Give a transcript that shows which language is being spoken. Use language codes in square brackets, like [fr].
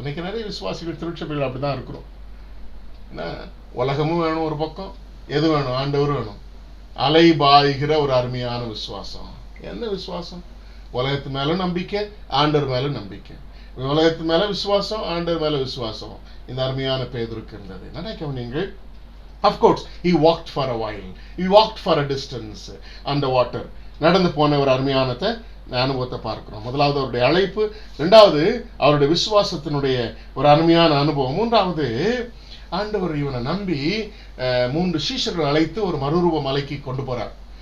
[ta] இன்னைக்கு நிறைய விசுவாசிகள் திருச்சபைகள் அப்படிதான் இருக்கிறோம். என்ன, உலகமும் வேணும் ஒரு பக்கம், எது வேணும், ஆண்டவர் வேணும். அலை பாய்கிற ஒரு அருமையான விசுவாசம். என்ன விசுவாசம்? உலகத்து மேல நம்பிக்கை, ஆண்டவர் மேல நம்பிக்கை. உலகத்து மேல விசுவாசம், ஆண்டவர் மேல விசுவாசம். இந்த அருமையான பேதுருக்கு இருந்தது. நினைக்கவும் நீங்கள் [en] of course he walked for a while, he walked for a distance on the water. [ta] நடந்து போன ஒரு அருமையான அனுபவத்தை பார்க்கிறோம். முதலாவது அவருடைய அழைப்பு, இரண்டாவது அவருடைய விசுவாசத்தினுடைய ஒரு அருமையான அனுபவம், மூன்றாவது ஆண்டவர் இவனை நம்பி 3 சீஷர்கள் அழைத்து ஒரு மறுரூப மலைக்கு கொண்டு போறார்.